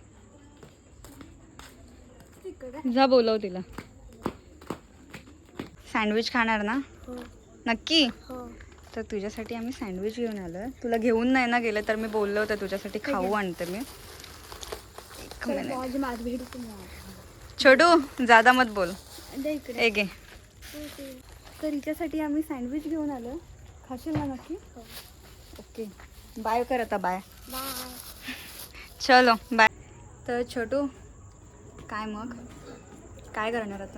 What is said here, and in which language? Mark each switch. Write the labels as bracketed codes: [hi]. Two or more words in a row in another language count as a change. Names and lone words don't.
[mr] तिकडे. जा बोलव तिला. सँडविच खाणार ना? हो नक्की? हो. तर तुझ्यासाठी आम्ही सँडविच घेऊन आलोय. तुला घेऊन नाही ना गेलं तर मी बोललो होतं तुझ्यासाठी खाऊ आणते मी. एक मिनिट. माझी माझी भेट [hi] छोटू ज्यादा मत बोल. [mr] इकडे. एक घे. तर हिच्यासाठी आम्ही सँडविच घेऊन आलो. खाशील ना नक्की? [en] okay bye [mr] कर आता. बाय. बाय. चलो बाय. तर छोटू काय मग काय करणार आता?